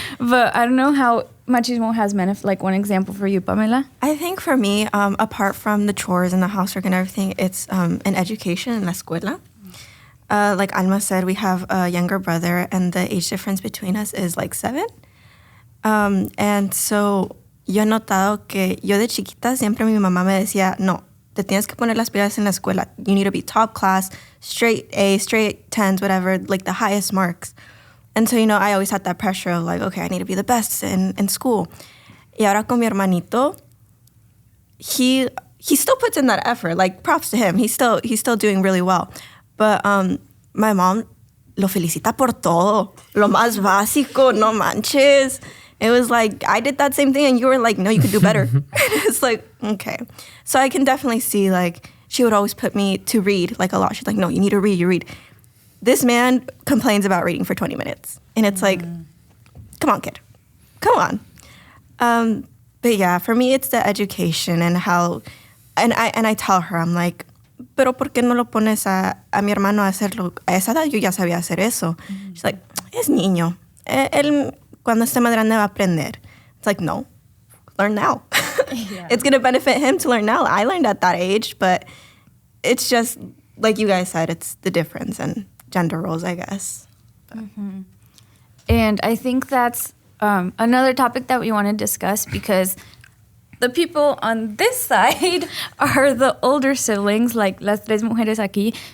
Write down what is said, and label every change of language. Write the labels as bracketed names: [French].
[English] But I don't know how machismo has like one example for you, Pamela. I think for me, apart from the chores and the housework and everything, it's an education in [Spanish] la escuela. [English] Like Alma said, we have a younger brother, and the age difference between us is like 7. And so [Spanish] yo he notado que yo de chiquita siempre mi mamá me decía, no, te tienes que poner las pilas en la escuela. [English] You need to be top class, straight A, straight 10s, whatever, like the highest marks. And so, you know, I always had that pressure of like, okay, I need to be the best in school. [Spanish] Y ahora con mi hermanito, [English] he still puts in that effort. Like, props to him. He's still doing really well. But my mom [Spanish] lo felicita por todo. Lo más básico, no manches. [English] It was like, I did that same thing and you were like, no, you could do better. It's like, okay. So I can definitely see, like, she would always put me to read, like, a lot. She's like, no, you need to read, you read. This man complains about reading for 20 minutes. And it's like, come on, kid. Come on. But yeah, for me, it's the education and how, and I tell her, I'm like, [Spanish] pero ¿por qué no lo pones a mi hermano a hacerlo? A esa edad yo ya sabía hacer eso. [English] She's like, [Spanish] es niño. Él, cuando esté más grande va a aprender. [English] It's like, no, learn now. Yeah. It's going to benefit him to learn now. I learned at that age, but it's just, like you guys said, it's the difference in gender roles, I guess. Mm-hmm. And I think that's another topic that we want to discuss, because the people on this side are the older siblings, like [Spanish] las tres mujeres aquí.